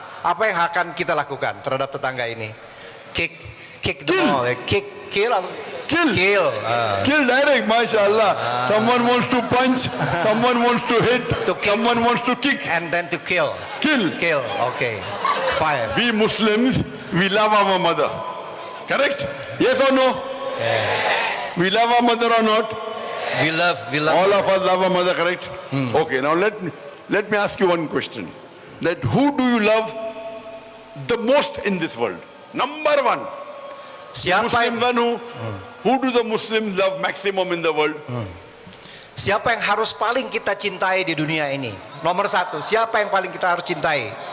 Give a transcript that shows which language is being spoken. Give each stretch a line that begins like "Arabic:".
Indonesian: Apa yang akan kita lakukan terhadap tetangga ini?
English: Kick them all, kill Kill. Kill. Kill direct, mashallah. Someone wants to punch, someone wants to hit, To kick. someone wants to kick. And then to kill. Kill. Kill. Okay. 5. We Muslims, we love our mother. Correct? Yes or no? We love our mother or not? We love. All of us love our mother, correct? Okay, now let me ask you one question. That who do you love the most in this world? Number one.
Indonesian: Siapa
English: Muslims
Indonesian: yang,
English: who do the Muslims love maximum in the world?
Indonesian: siapa yang harus paling kita cintai di dunia ini? Nomor 1. Siapa yang paling kita harus cintai?